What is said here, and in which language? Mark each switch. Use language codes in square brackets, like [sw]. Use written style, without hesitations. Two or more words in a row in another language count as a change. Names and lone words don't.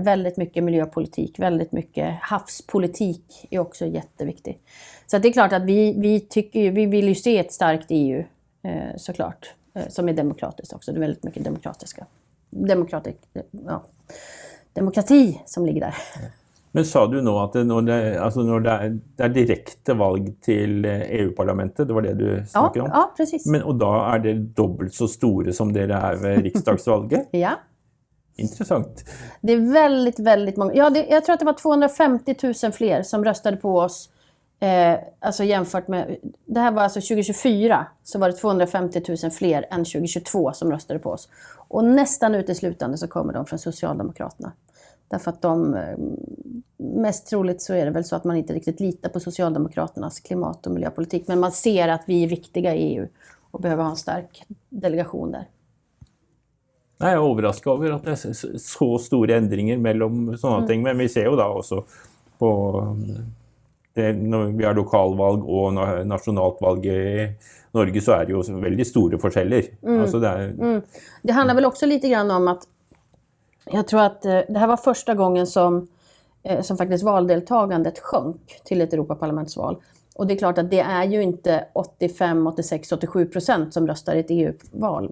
[sv] Väldigt mycket miljöpolitik, väldigt mycket havspolitik är också jätteviktigt. Så det är klart att vi vill ju se ett starkt EU såklart, som är demokratiskt också. Det är väldigt mycket demokratiska. demokrati som ligger där. [no] Men sa du nå at når det er direkte valg til EU-parlamentet, det var det du snakker om? [sv] Ja, precis. [no] Og da er det dobbelt så store som dere er ved riksdagsvalget? [sv] Ja. Intressant. Det är väldigt, väldigt många. Ja, jag tror att det var 250 000 fler som röstade på oss. Alltså jämfört med, det här var alltså 2024, så var det 250 000 fler än 2022 som röstade på oss. Och nästan uteslutande så kommer de från Socialdemokraterna. Därför att mest troligt så är det väl så att man inte riktigt litar på Socialdemokraternas klimat- och miljöpolitik. Men man ser att vi är viktiga i EU och behöver ha en stark delegation där. [no] Jeg er overrasket over at det er så store endringer mellom sånne ting, men vi ser jo da også på det, når vi har lokalvalg og nasjonalt valg i Norge, så er det jo veldig store forskjeller. Altså [sv] det handlar väl också lite grann om att jag tror att det här var första gången som faktiskt valdeltagandet sjönk till ett Europaparlamentsval. Och det är klart att det är ju inte 85, 86, 87% som röstar i ett EU-val.